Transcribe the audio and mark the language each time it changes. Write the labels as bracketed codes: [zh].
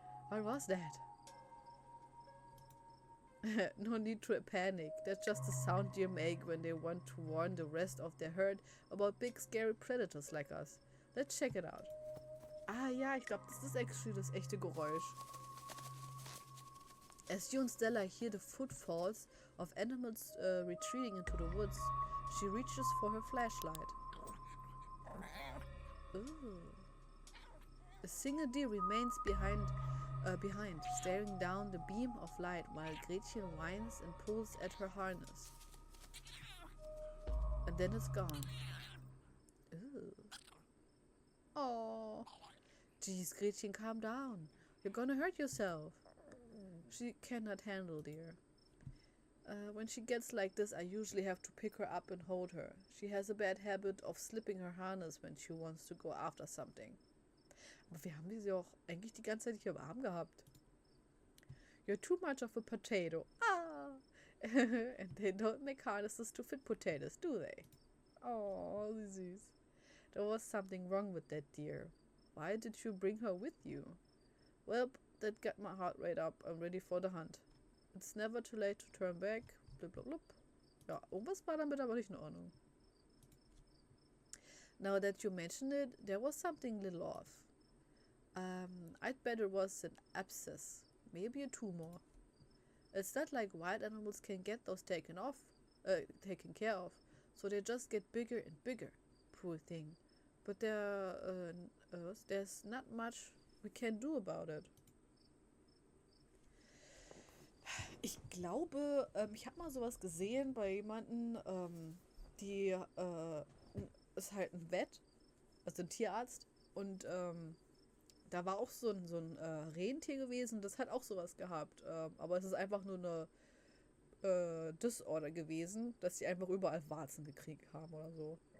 [en] What was that? No need to panic. That's just the sound deer make when they want to warn the rest of their herd about big scary predators like us. Let's check it out. [de] Ah ja, ich glaube, das ist actually das echte Geräusch. [en] As you and Stella hear the footfalls of animals retreating into the woods, she reaches for her flashlight. Ooh. A single deer remains behind, staring down the beam of light while Gretchen whines and pulls at her harness. And then it's gone. Ooh. Oh. Jeez, Gretchen, calm down. You're gonna hurt yourself. She cannot handle, dear. When she gets like this, I usually have to pick her up and hold her. She has a bad habit of slipping her harness when she wants to go after something. [de] Aber wir haben sie auch eigentlich die ganze Zeit hier warm gehabt. [en] You're too much of a potato. Ah! And they don't make harnesses to fit potatoes, do they? [de] Oh, süß. [en] There was something wrong with that deer. Why did you bring her with you? Well, that got my heart rate up. I'm ready for the hunt. It's never too late to turn back. Blub, blub, blub. [de] Ja, irgendwas war damit aber nicht in Ordnung. [en] Now that you mention it, there was something little off. I'd bet it was an abscess. Maybe a tumor. It's not like wild animals can get those taken care of. So they just get bigger and bigger. Poor thing. But there's not much we can do about it. [de] Ich glaube, ich habe mal sowas gesehen bei jemandem, die ist halt ein Vet, also ein Tierarzt, und da war auch so ein Rentier gewesen, das hat auch sowas gehabt, aber es ist einfach nur eine Disorder gewesen, dass sie einfach überall Warzen gekriegt haben oder so.